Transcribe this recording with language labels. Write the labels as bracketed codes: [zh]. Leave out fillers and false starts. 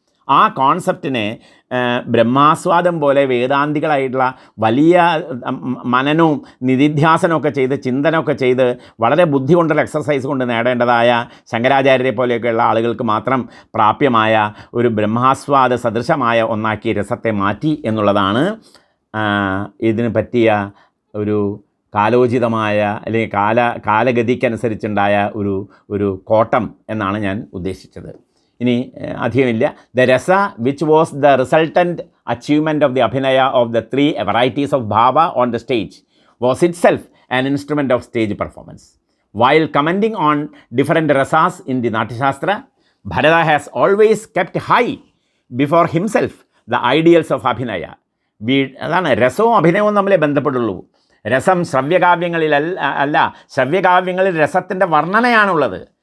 [ml] ആ കോൺസെപ്റ്റിനെ ബ്രഹ്മാസ്വാദം പോലെ വേദാന്തികളായിട്ടുള്ള വലിയ മനനവും നിധിധ്യാസനമൊക്കെ ചെയ്ത്, ചിന്തനമൊക്കെ ചെയ്ത്, വളരെ ബുദ്ധി കൊണ്ടുള്ള എക്സർസൈസ് കൊണ്ട് നേടേണ്ടതായ ശങ്കരാചാര്യരെ പോലെയൊക്കെയുള്ള ആളുകൾക്ക് മാത്രം പ്രാപ്യമായ ഒരു ബ്രഹ്മാസ്വാദ സദൃശമായ ഒന്നാക്കി രസത്തെ മാറ്റി എന്നുള്ളതാണ് ഇതിന് പറ്റിയ ഒരു കാലോചിതമായ അല്ലെങ്കിൽ കാലഗതിക്കനുസരിച്ചുണ്ടായ ഒരു കോട്ടം എന്നാണ് ഞാൻ ഉദ്ദേശിച്ചത്. ഇനി അധികമില്ല. [en] The rasa which was the resultant achievement of the abhinaya of the 3 varieties of bhava on the stage was itself an instrument of stage performance. While commenting on different rasas in the Natyasastra, Bharata has always kept high before himself the ideals of abhinaya. [ml] അതാണ് രസവും അഭിനയവും തമ്മിലേ ബന്ധപ്പെടുള്ളൂ. രസം ശ്രവ്യകാവ്യങ്ങളിൽ അല്ല. ശ്രവ്യകാവ്യങ്ങളിൽ രസത്തിൻ്റെ വർണ്ണനയാണുള്ളത്.